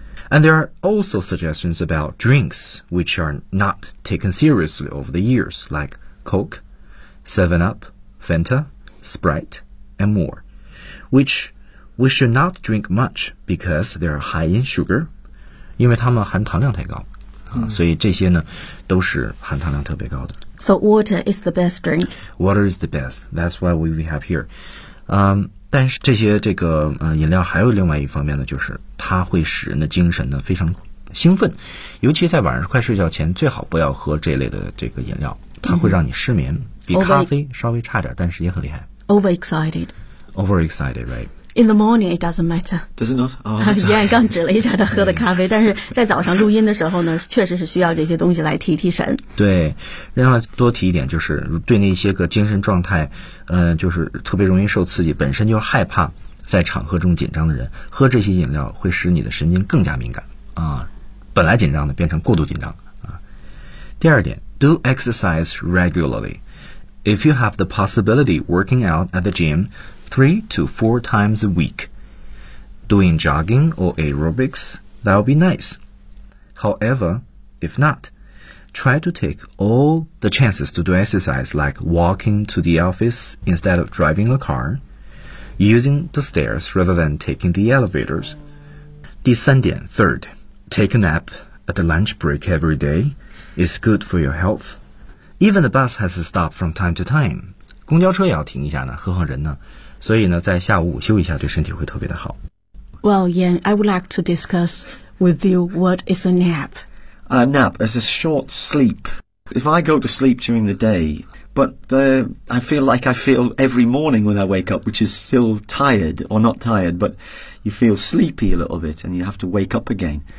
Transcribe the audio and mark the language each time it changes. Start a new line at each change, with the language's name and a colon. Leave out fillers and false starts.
English: And there are also suggestions about drinks which are not taken seriously over the years, like Coke, 7-Up, Fanta, Sprite, and more, which we should not drink much because they are high in sugar,
Chinese: 因为它们含糖量太高。所以这些呢都是含糖量特别高的。
English: So water is the best drink. Water is the best. That's why we have here.
Chinese: 但是这些这个饮料还有另外一方面呢，就是它会使人的精神呢非常兴奋。尤其在晚上快睡觉前最好不要喝这类的这个饮料。它会让你失眠、mm-hmm. 比咖啡稍微差点但是也很厉害。
English: Overexcited. Overexcited, right. In the morning, it doesn't matter. Does it not? Oh,
Chinese: 燕刚指了一下他喝的咖啡，但是在早上录音的时候呢，确实是需要这些东西来提提神。对，另外多提一点，就是对那些个精神状态，就是特别容易受刺激，本身就害怕在场合中紧张的人，喝这些饮料会使你的神经更加敏感啊，本来紧张的变成过度紧张啊。第二点
English: ，do exercise regularly. If you have the possibility, working out at the gym. 3 to 4 times a week. Doing jogging or aerobics, that would be nice. However, if not, try to take all the chances to do exercise like walking to the office instead of driving a car, using the stairs rather than taking the elevators.
Chinese: 第三点
English: third, take a nap at the lunch break every day is good for your health. Even the bus has to stop from time to time.
Chinese: 公交车也要停一下呢，何况人呢？所以呢，在下午午休一下，对身体会特别的好。
English: Well, Yan, I would like to discuss with you what is a nap. A nap is a short sleep. If I go to sleep during the day, but I feel like I feel every morning when I wake up, which is still tired or not tired, but you feel sleepy a little bit and you have to wake up again.